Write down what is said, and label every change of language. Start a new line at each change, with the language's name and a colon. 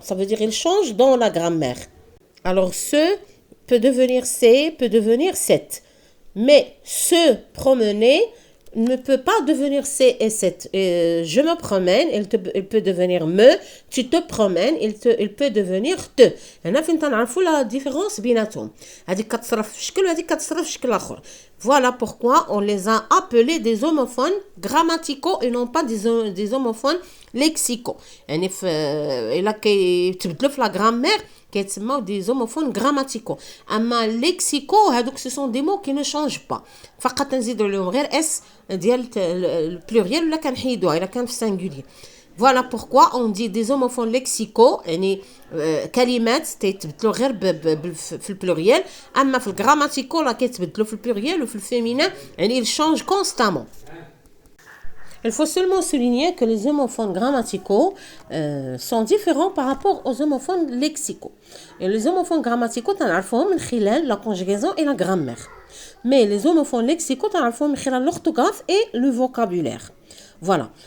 French: Ça veut dire ils changent dans la grammaire. Alors, ce peut devenir c'est, peut devenir cette. Mais se promener ne peut pas devenir c'est et cette. Je me promène, il peut devenir me. Tu te promènes, il peut devenir te.
Arabic: هنا فين تنعرفوا la différence بيناتهم. هذيك كتصرف في شكل وهذيك كتصرف في شكل آخر.
French: Voilà pourquoi on les a appelés des homophones grammaticaux et non pas des homophones lexicaux.
Arabic: يعني إلا كيتبدلوا في la grammaire كيتسموا des homophones grammaticaux. اما ليكسيكو هذوك
French: ce sont des mots qui ne changent pas.
Arabic: فقط نزيدوا لهم غير اس ديال البلوريال ولا كنحيدوها الا كان في singulier.
French: Voilà pourquoi on dit des homophones lexicaux,
Arabic: يعني كلمات تيتبدلوا غير في البلوريال. اما في الجراماتيكو راه كيتبدلوا في البلوريال وفي الفيمينين, يعني
French: ils changent constamment. Il faut seulement souligner que les homophones grammaticaux sont différents par rapport aux homophones lexicaux. Et les homophones grammaticaux, t'en
Arabic: عرفوهم من خلال
French: la conjugaison et la grammaire. Mais les homophones lexicaux, t'enعرفوهم من خلال l'orthographe et le vocabulaire. Voilà.